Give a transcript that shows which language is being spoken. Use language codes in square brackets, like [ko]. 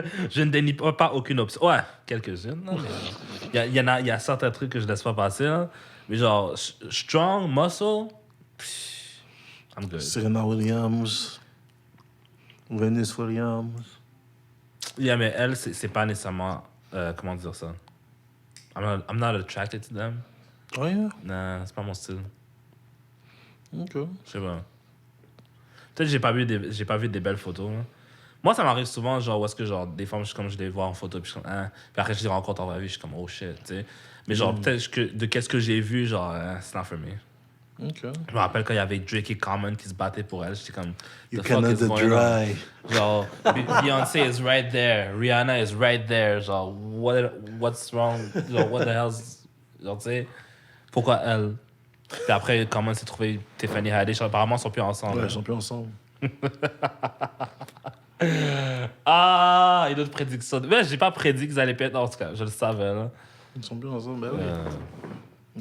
[fr] Je ne dénie pas aucune option. Ouais, quelques-unes, là, mais il y a certains trucs que je laisse pas passer, là. [en] Mais genre, strong, muscle, I'm good. Serena Williams. Venus Williams. [fr] Yeah, mais elle, c'est pas nécessairement... comment dire ça? [en] I'm not attracted to them. Oh yeah? [fr] Non, c'est pas mon style. Ok. Je sais pas. Peut-être que j'ai pas vu des belles photos. Là. Moi, ça m'arrive souvent, genre, où est-ce que, genre, des fois, je les vois en photo, puis je suis comme, hein. Puis après, je les rencontre en vraie vie, je suis comme, oh shit, tu sais. Mais genre, peut-être que, de qu'est-ce que j'ai vu, genre, c'est [en] not for me. [fr] Ok. Je me rappelle quand il y avait Drake et Common qui se battaient pour elle, j'étais comme, [en] You the fuck cannot is going on? dry. Genre, Beyoncé is right there, Rihanna is right there, genre, what's wrong? Genre, what the hell's... [fr] Genre, tu sais, pourquoi elle? Puis après, Common s'est trouvé Tiffany Haddish, apparemment, ils sont plus ensemble. Ouais, ils sont plus ensemble. Ah, une autre prédiction. Mais j'ai pas prédit qu'ils allaient péter, en tout cas, je le savais, là. Ils sont plus ensemble, ben oui.